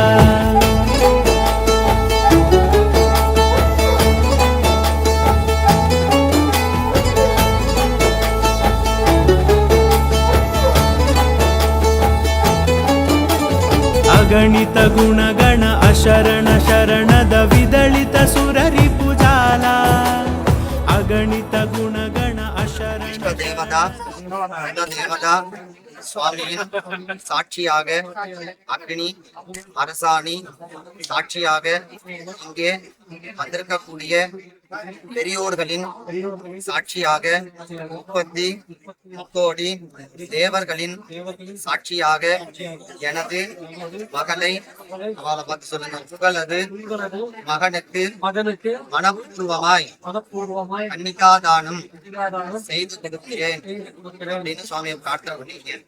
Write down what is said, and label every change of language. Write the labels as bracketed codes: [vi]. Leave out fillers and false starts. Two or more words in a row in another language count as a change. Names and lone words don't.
[sa] अगणित गुणगण अशरण शरणद विदलित सुररिपुजाला अगणित गुणगण अशरण [ta] தேவதா சுவாமியின் சாட்சியாக அக்னி அரசாணி சாட்சியாக இங்கே வந்திருக்கக்கூடிய பெரியோர்களின் சாட்சியாக 33 தேவர்களின் சாட்சியாக எனது மகளை அவளை பார்த்து சொல்லுங்க புகழது மகனுக்கு மனப்பூர்வமாய் கன்னிகாதானம் செய்து கொடுக்கிறேன் அப்படின்னு சுவாமியை பிரார்த்தனை பண்ணிக்கிறேன்.